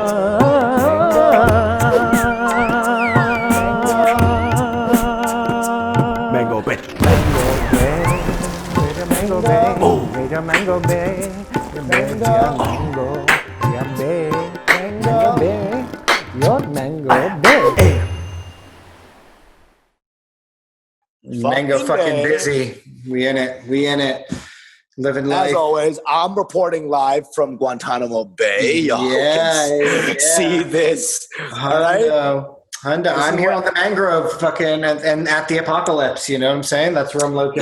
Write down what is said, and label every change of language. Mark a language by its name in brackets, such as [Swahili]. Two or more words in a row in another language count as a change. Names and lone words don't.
[English] Mango Bay. Mango Bay, Mango Bay, Mango Bay, Mango Bay, your Mango Bay. Mango fucking busy. We in it. Living life. As always, I'm reporting live from Guantanamo Bay. Y'all can see this. All right. Hundo. I'm here on the mangrove fucking and at the apocalypse. You know what I'm saying? That's where I'm located.